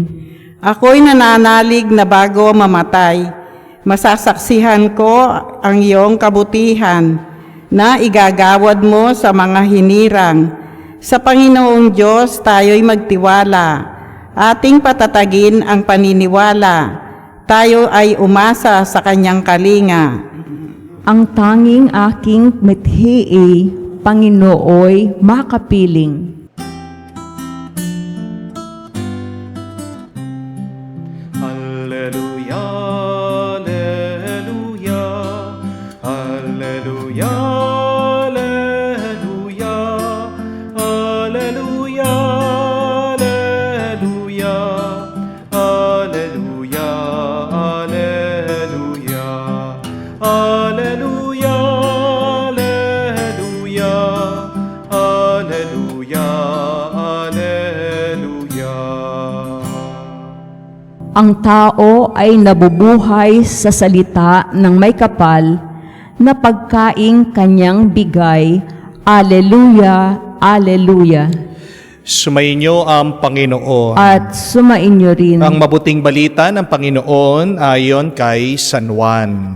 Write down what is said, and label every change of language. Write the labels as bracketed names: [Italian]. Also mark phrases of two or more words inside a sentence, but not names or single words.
[Filipino] Ako'y nananalig na bago mamatay, masasaksihan ko ang iyong kabutihan na igagawad mo sa mga hinirang. Sa Panginoong Diyos tayo'y magtiwala, ating patatagin ang paniniwala, tayo ay umasa sa kanyang kalinga. Ang tanging aking mithi, Panginooy makapiling. [Latin] Alleluia, alleluia, alleluia, alleluia, alleluia, alleluia, alleluia, alleluia, alleluia, alleluia, alleluia, alleluia. [Filipino] Ang tao ay nabubuhay sa salita ng may kapal na pagkaing kanyang bigay. [Latin] Alleluia, Alleluia. [Filipino] Sumainyo ang Panginoon. At sumainyo rin. Ang mabuting balita ng Panginoon ayon kay San Juan.